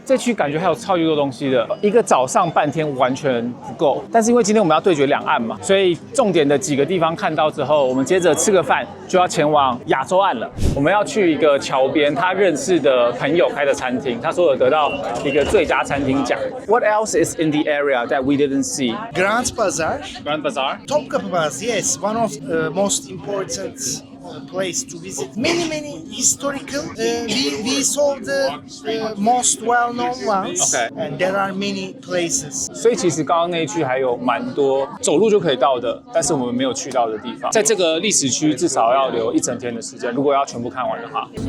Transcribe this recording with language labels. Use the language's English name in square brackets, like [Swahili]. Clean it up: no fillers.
[Chinese] 这区感觉还有超级多东西的，一个早上半天完全不够。但是因为今天我们要对决2岸嘛，所以重点的几个地方看到之后，我们接着吃个饭就要前往亚洲岸了。我们要去一个桥边他认识的朋友开的餐厅，他说有得到一个最佳餐厅奖。 [English] What else is in the area that we didn't see? Grand Bazaar. Grand Bazaar? Topkapı Bazaar, yes, one of the most important place to visit. Many historical. We saw the most well-known ones, Okay. and there are many places. [Chinese] 所以其实刚刚那一区还有蛮多走路就可以到的，但是我们没有去到的地方。在这个历史区至少要留1整天的时间，如果要全部看完的话。